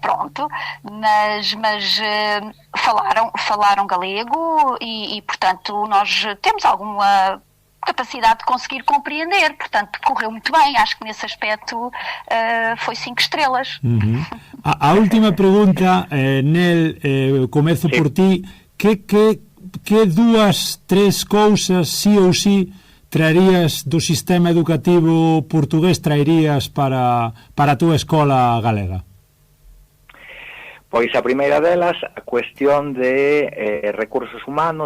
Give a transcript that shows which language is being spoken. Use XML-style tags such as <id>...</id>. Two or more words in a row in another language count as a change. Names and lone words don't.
<pt>Pronto, mas falaram galego e, portanto, nós temos alguma capacidade de conseguir compreender, portanto, correu muito bem. Acho que nesse aspecto foi 5 estrelas. A última pergunta, Nel, começo por ti.</pt> <gl>Que 2, 3 cousas, sí ou sí, traerías do sistema educativo portugués, traerías para a túa escola galega? Pois a primeira delas, a cuestión de recursos humanos.</gl>